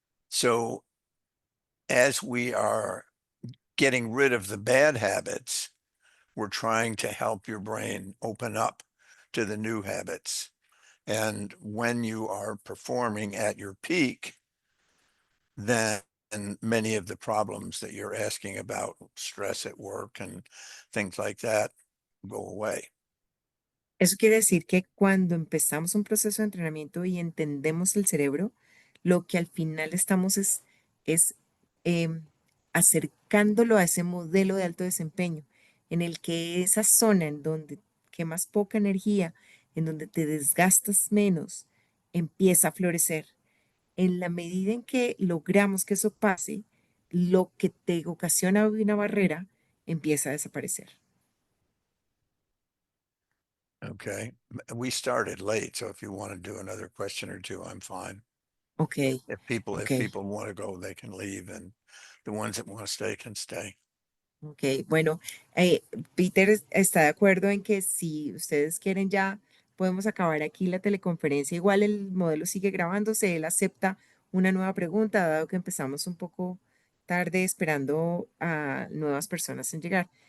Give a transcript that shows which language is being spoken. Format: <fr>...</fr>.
<en>So as we are getting rid of the bad habits, we're trying to help your brain open up to the new habits. And when you are performing at your peak, then many of the problems that you're asking about, stress at work and things like that, go away.</en> <es>Eso quiere decir que cuando empezamos un proceso de entrenamiento y entendemos el cerebro, lo que al final estamos es em, acercándolo a ese modelo de alto desempeño, en el que esa zona en donde quemas poca energía, en donde te desgastas menos, empieza a florecer. En la medida en que logramos que eso pase, lo que te ocasiona una barrera empieza a desaparecer.</es> <en>Okay. We started late, so if you want to do another question or two, I'm fine. Ok, If ok. people want to go, they can leave, and the ones that want to stay can stay.</en> <es>Ok, bueno, Peter está de acuerdo en que si ustedes quieren ya podemos acabar aquí la teleconferencia. Igual el modelo sigue grabándose, él acepta una nueva pregunta, dado que empezamos un poco tarde esperando a nuevas personas en llegar.</es>